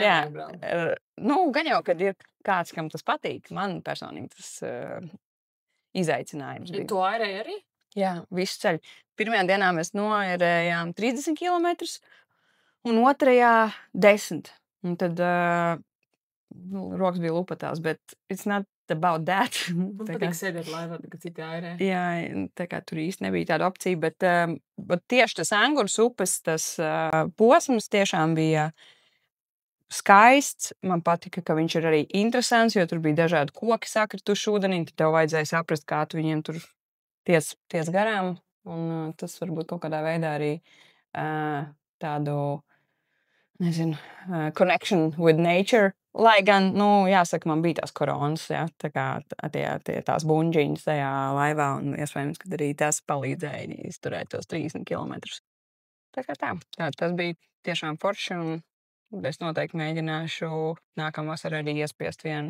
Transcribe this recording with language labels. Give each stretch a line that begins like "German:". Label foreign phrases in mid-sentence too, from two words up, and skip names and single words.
Latvian: jā, gan jau, kad ir kāds, kam tas patīk, man personīgi tas izaicinājums bija. Tu airēji arī? Jā, visu ceļu. Pirmajā dienā mēs noairējām 30 kilometrus, un otrajā 10. Un tad rokas bija lupatās, bet
English: it's not about that.
Latvian: Man patīk sēdēt laivā, kad citi airē. Jā, tā kā tur īsti nebija tāda opcija, bet tieši tas Engures upes, tas posms tiešām bija skaists. Man patika, ka viņš ir arī interesants, jo tur bija dažādi koki sakrituši ūdenī, tad tev vajadzēja saprast, kā tu viņiem tur ties garām, un tas varbūt kaut kādā veidā arī tādu, nezinu,
English: connection with nature.
Latvian: Lai gan, jāsaka, man bija tās koronas, jā, tā kā tās buņģiņas tajā laivā, un iespējams, ka arī tas palīdzēja izturēt tos 30 kilometrus. Tā kā tas bija tiešām forši, un es noteikti mēģināšu nākamā vasarā arī iespiest vienu.